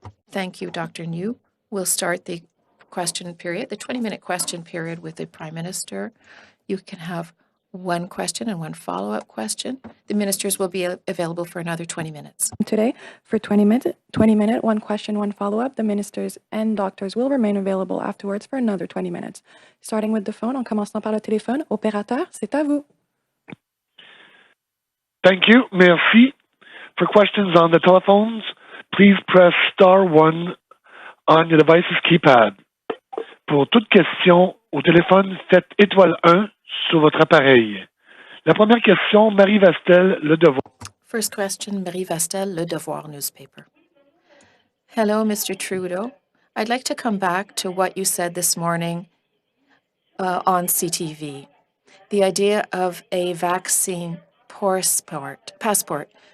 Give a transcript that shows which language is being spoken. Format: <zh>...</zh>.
<en>Thank you, Dr. New. We'll start the question period, the 20-minute question period with the Prime Minister. You can have one question and one follow-up question. The ministers will be available for another 20 minutes. Today, for 20 minute, one question, one follow-up. The ministers and doctors will remain available afterwards for another 20 minutes. Starting with the phone,</en> <fr>en commençant par le téléphone. Opérateur, c'est à vous.</fr> <en>Thank you.</en> <fr>Merci.</fr> <en>For questions on the telephones, please press *1 on your device's keypad.</en> <fr>Pour toute question au téléphone, faites *1 sur votre appareil. La première question, Marie Vastel, Le Devoir.</fr> <en>First question, Marie Vastel, Le Devoir newspaper. Hello, Mr. Trudeau. I'd like to come back to what you said this morning on CTV. The idea of a vaccine passport.</en>